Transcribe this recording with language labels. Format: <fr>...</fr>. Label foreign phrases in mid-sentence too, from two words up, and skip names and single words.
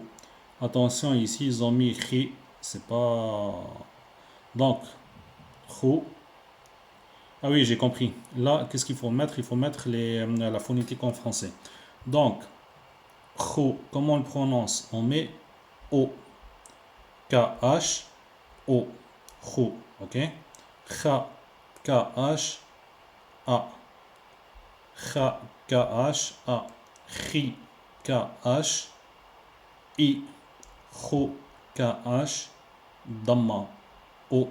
<fr>Attention, ici, ils ont mis khi, c'est pas. Donc, khou. Ah oui, j'ai compris. Là, qu'est-ce qu'il faut mettre? Il faut mettre la phonétique en français. Donc, Khou, comment on le prononce? On met O. K-H, O. Khou, ok? Kha, K-H-A. Kha, K-H-A. Khi, K-H-I. Khou, K-H, Damma, O.</fr>